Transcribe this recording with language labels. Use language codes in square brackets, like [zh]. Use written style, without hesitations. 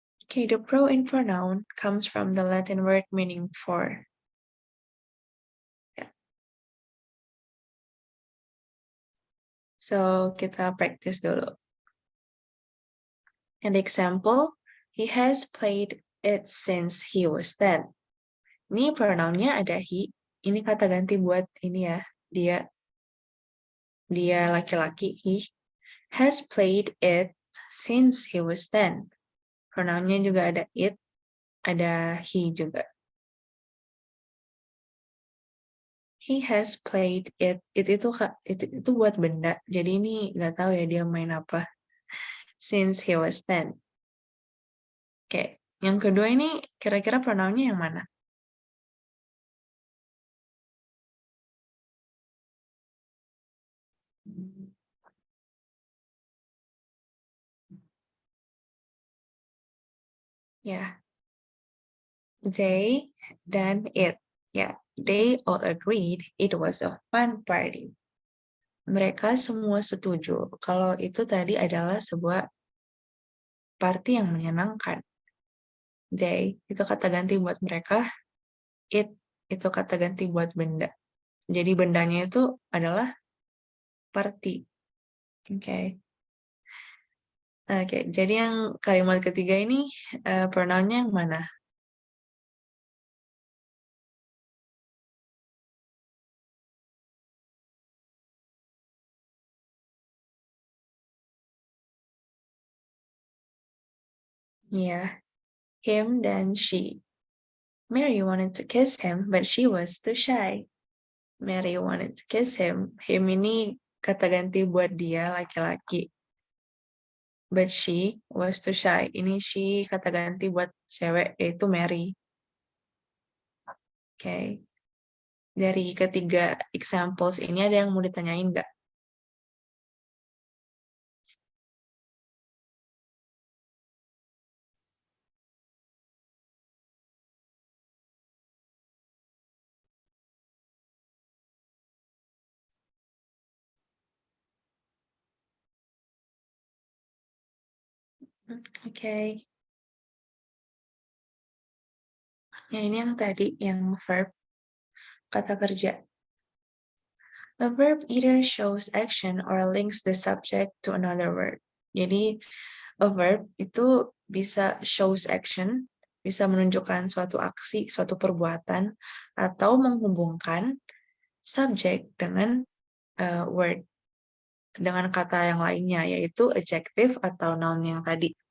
[en] Okay, the pronoun pronoun comes from the Latin word meaning for. Yeah. [id] So, kita practice dulu. [en] An example, he has played it since he was 10. [id] Ini pronounnya ada he. Ini kata ganti buat ini ya. Dia laki-laki, [en] he has played it since he was 10. [id] Pronounnya juga ada it, ada he juga. [en] He has played it. [id] Itu buat benda. Jadi ini nggak tahu ya dia main apa. [en] Since he was 10. [id] Oke, yang kedua ini kira-kira pronounnya yang mana? Ya, they dan it. [en] Ya, they all agreed it was a fun party. [id] Mereka semua setuju kalau itu tadi adalah sebuah party yang menyenangkan. They itu kata ganti buat mereka, it itu kata ganti buat benda. Jadi bendanya itu adalah party. Oke. Oke, jadi yang kalimat ketiga ini pronounnya yang mana? Ya, him dan she. [en] Mary wanted to kiss him, but she was too shy. Mary wanted to kiss him. [id] Him ini kata ganti buat dia, laki-laki. [en] But she was too shy. [id] Ini she kata ganti buat cewek, yaitu Mary. Oke. Dari ketiga examples ini ada yang mau ditanyain nggak? Oke. Ya, ini yang tadi, yang verb, kata kerja. [en] A verb either shows action or links the subject to another word. [id] Jadi, a verb itu bisa [en] shows action, [id] bisa menunjukkan suatu aksi, suatu perbuatan, atau menghubungkan subjek dengan word, dengan kata yang lainnya, yaitu adjective atau noun yang tadi.